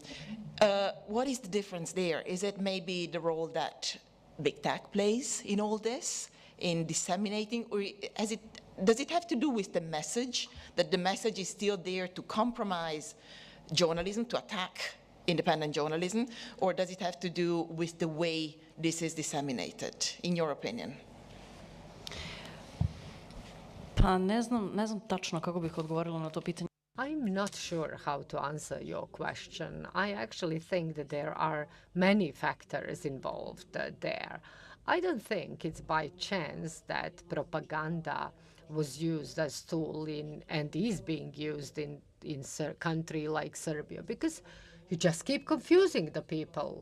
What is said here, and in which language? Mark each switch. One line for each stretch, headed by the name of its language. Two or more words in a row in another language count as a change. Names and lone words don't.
English: What is the difference there? Is it maybe the role that big tech plays in all this, in disseminating, or does it have to do with the message, that the message is still there to compromise journalism, to attack independent journalism, or does it have to do with the way this is disseminated, in your opinion?
Serbian: Pa ne znam tačno kako bih odgovorila na to pitanje.
English: I'm not sure how to answer your question. I actually think that there are many factors involved there. I don't think it's by chance that propaganda was used as tool and is being used in a country like Serbia, because you just keep confusing the people.